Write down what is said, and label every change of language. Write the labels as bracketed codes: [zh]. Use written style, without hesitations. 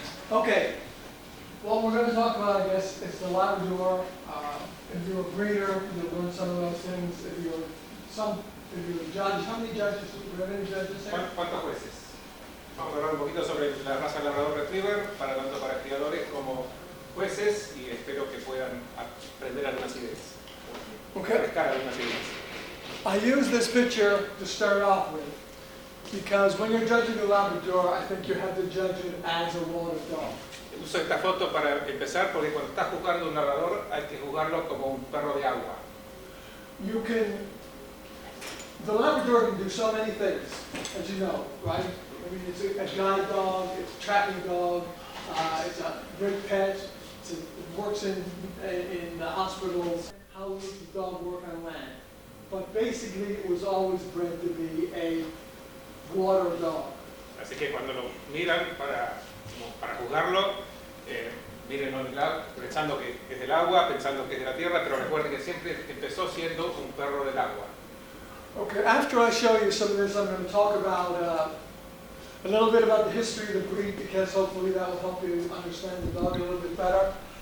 [en] Okay, what we're going to talk about, I guess, is the Labrador. If you're a breeder, you'll learn some of those things. If you're a judge, how many judges? Do we have any judges there? [es] ¿Cuántos jueces? Vamos a hablar un poquito sobre la raza Labrador Retriever, tanto para criadores como jueces, y espero que puedan aprender algunas ideas. [en] Okay. [es] Pescar algunas ideas. [en] I use this picture to start off with because when you're judging a Labrador, I think you have to judge it as a water dog. [es] Uso esta foto para empezar porque cuando estás juzgando un narrador hay que juzgarlo como un perro de agua. [en] The Labrador can do so many things, as you know, right? I mean, it's a guide dog, it's a tracking dog, it's a great pet, it works in hospitals. How does the dog work on land? But basically, it was always bred to be a water dog. [es] Así que cuando lo miran para juzgarlo, mírenlo pensando que es del agua, pensando que es de la tierra, pero recuerden que siempre empezó siendo un perro del agua. [en] Okay, after I show you some of this, I'm going to talk about a little bit about the history of the breed, because hopefully that will help you understand the dog a little bit better.